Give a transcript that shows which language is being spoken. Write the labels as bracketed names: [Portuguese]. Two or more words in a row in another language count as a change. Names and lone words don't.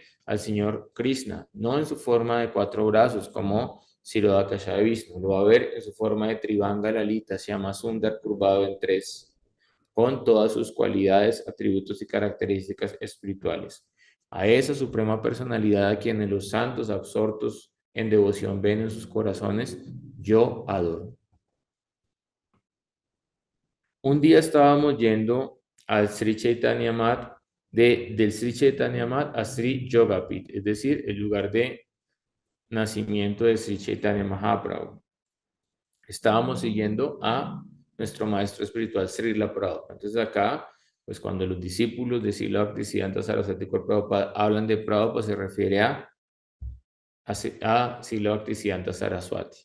[Spanish] Al Señor Krishna, no en su forma de 4 brazos como Sirodhakasha Vishnu, lo va a ver en su forma de Trivanga Lalita, se llama Sundar curvado en 3, con todas sus cualidades, atributos y características espirituales. A esa suprema personalidad a quienes los santos absortos en devoción ven en sus corazones, yo adoro. Un día estábamos yendo al Sri Chaitanya Mat, del Sri Chaitanya Mat a Sri Yogapit, es decir, el lugar de nacimiento de Sri Chaitanya Mahaprabhu. Estábamos siguiendo a nuestro maestro espiritual Srila Prabhupada. Entonces acá, pues cuando los discípulos de Srila Bhaktisiddhanta Saraswati Prabhupada hablan de Prabhupada, se refiere a Srila Bhaktisiddhanta Saraswati.